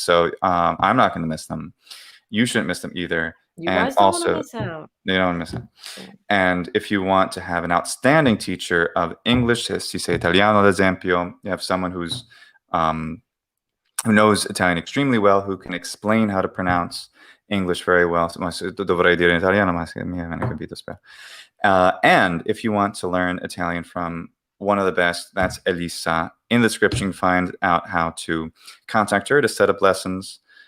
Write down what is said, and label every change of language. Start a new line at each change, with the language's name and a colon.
English: So I'm not going to miss them. You shouldn't miss them either. You And guys don't want to also, miss out. you don't want to miss them. Okay. And if you want to have an outstanding teacher of English,
Italian: si sei italiano, ad esempio,
English: you have someone who knows Italian extremely well, who can explain how to pronounce English very well.
Italian: Dovrei dire in italiano, ma mi avete capito, spero.
English: And if you want to learn Italian from one of the best, that's Elisa. In the description, you can find out how to contact her to set up lessons.